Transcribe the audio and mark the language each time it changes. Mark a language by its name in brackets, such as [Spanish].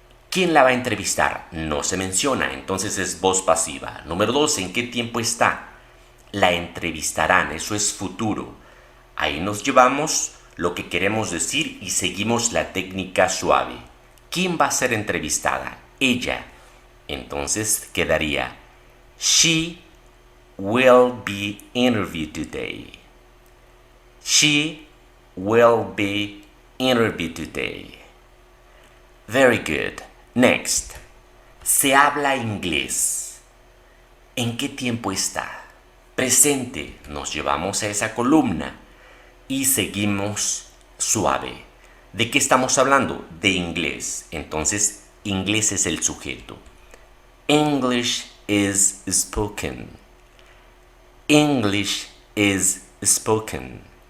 [Spanish] ¿Quién la va a entrevistar? No se menciona, entonces es voz pasiva. Número 2, ¿en qué tiempo está? La entrevistarán, eso es futuro. Ahí nos llevamos lo que queremos decir y seguimos la técnica suave. ¿Quién va a ser entrevistada? Ella. Entonces quedaría [English] she will be interviewed today. She will be interviewed today. Very good. Next. [Spanish] Se habla inglés. ¿En qué tiempo está? Presente. Nos llevamos a esa columna y seguimos suave. ¿De qué estamos hablando? De inglés. Entonces, inglés es el sujeto. [English] English is spoken. English is spoken.